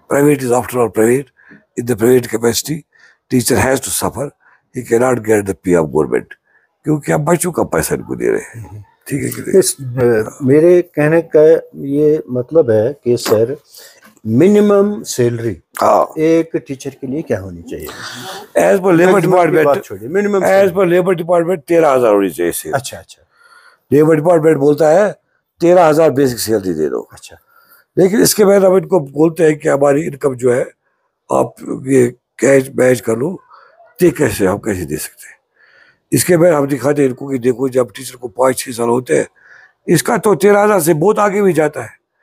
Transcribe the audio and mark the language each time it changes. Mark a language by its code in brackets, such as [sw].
[en] Private is after all private. In the private capacity teacher has to suffer, he کی not get the pay of government, [ur] کیونکہ آپ بچوں کا پیسہ ان کو دے رہے ہیں. ٹھیک ہے کہ میرے کہنے کا یہ مطلب ہے کہ سر منیمم سیلری ایک ٹیچر کے لیے کیا ہونی چاہیے؟ [en] as per labour department, minimum as per labour department 13,000 [ur] ہونی چاہیے. اچھا اچھا، لیبر ڈپارٹمنٹ بولتا ہے 13,000 بیسک سیلری دے دو. اچھا، لیکن اس کے بعد ہم ان کو بولتے ہیں کہ ہماری انکم جو ہے آپ یہ کیش میچ کر لو، تو کیسے ہم کیسے دے سکتے ہیں. اس کے بعد ہم دکھاتے ہیں ان کو کہ دیکھو جب ٹیچر کو 5-6 سال ہوتے ہیں، اس کا تو 13,000 سے بہت آگے بھی جاتا ہے.